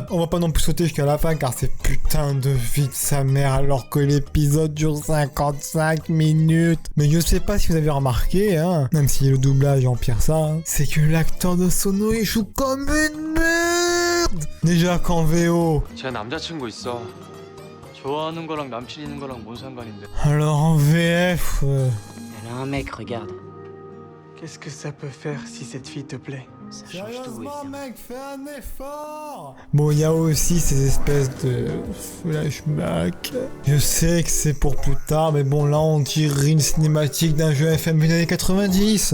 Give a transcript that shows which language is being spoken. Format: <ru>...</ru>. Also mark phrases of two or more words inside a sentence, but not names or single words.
<fr>On va pas non plus sauter jusqu'à la fin, car c'est putain de vite sa mère, alors que l'épisode dure 55 minutes. Mais je sais pas si vous avez remarqué, hein, même si le doublage empire ça, hein, c'est que l'acteur de Sono, il joue comme une merde. Déjà qu'en VO.</fr> <ko>제가 남자친구 있어. 좋아하는 거랑 남친 있는 거랑 뭔 상관인데?</ko> <fr>Alors en VF... Elle a un mec, regarde. Qu'est-ce que ça peut faire si cette fille te plaît? Ça change tout, Sérieusement, évidemment. mec, fais un effort. Bon, il y a aussi ces espèces de flashbacks. Je sais que c'est pour plus tard, mais bon, là, on tire une cinématique d'un jeu FMV des années 90.</fr>